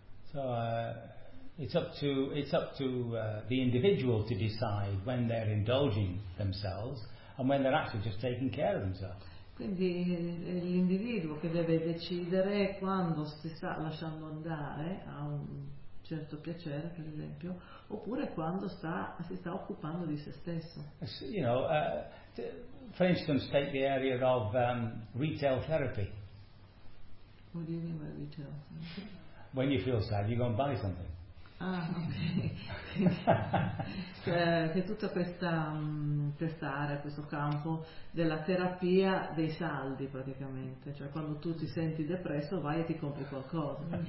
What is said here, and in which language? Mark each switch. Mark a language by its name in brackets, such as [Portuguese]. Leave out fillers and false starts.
[English] So it's up to the individual to decide when they're indulging themselves and when they're actually just taking care of themselves. [Italian] Quindi è l'individuo che deve decidere quando si sta lasciando andare a un certo piacere, per esempio, oppure quando si sta occupando di se stesso. [English] You know, for instance, take the area of retail therapy. What do you mean by retail? When you feel sad, you go and buy something. Ah, ok. [Italian] Che tutta questa area, questo campo della terapia dei saldi praticamente, cioè quando tu ti senti depresso vai e ti compri qualcosa.